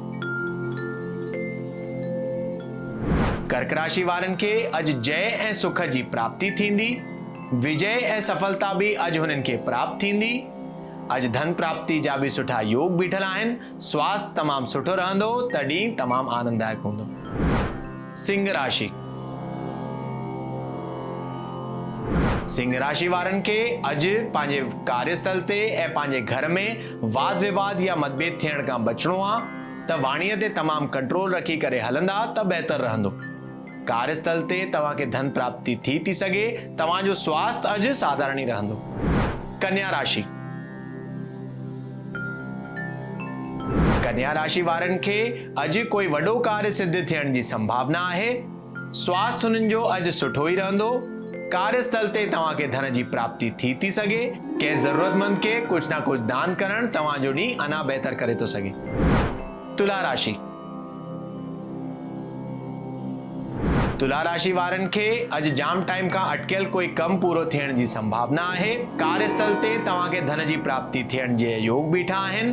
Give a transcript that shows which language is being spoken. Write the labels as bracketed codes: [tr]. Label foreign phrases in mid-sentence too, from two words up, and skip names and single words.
[sd] कर्क राशि वारनि खे अॼु जय ऐं सुख जी प्राप्ति थींदी। विजय ऐं सफलता भी अॼु हुननि खे प्राप्त थींदी। अॼु धन प्राप्ति जा भी सुठा योग बीठल आहिनि। स्वास्थ्य तमामु सुठो रहंदो त ॾींहुं तमामु आनंददायक हूंदो। सिंह राशि। सिंह राशि वारनि खे अॼु पंहिंजे कार्यस्थल ते ऐं पंहिंजे घर में वाद विवाद या मतभेद थियण खां बचणो आहे। त वाणीअ ते तमामु कंट्रोल रखी करे हलंदा त बहितर रहंदो। कार्यस्थल ते तव्हांखे धन प्राप्ति थी सघे। तव्हांजो स्वास्थ्य अॼु साधारण ई रहंदो। कन्या राशि। कन्या राशि वारनि खे अॼु कोई वॾो कार्य सिद्ध थियण जी संभावना आहे। स्वास्थ्य हुननि जो अॼु सुठो ई रहंदो। कार्यस्थल ते तव्हांखे धन जी प्राप्ति थी सघे। कंहिं ज़रूरतमंद खे कुछ ना कुछ दान करणु तव्हांजो ॾींहुं अञा बहितर करे थो सघे। तुला राशि। तुला राशि वारनि खे अॼु जाम टाइम खां अटकियल कोई कम पूरो थियण जी संभावना आहे। कार्यस्थल ते तव्हांखे धन जी प्राप्ति थियण जे योग बीठा आहिनि।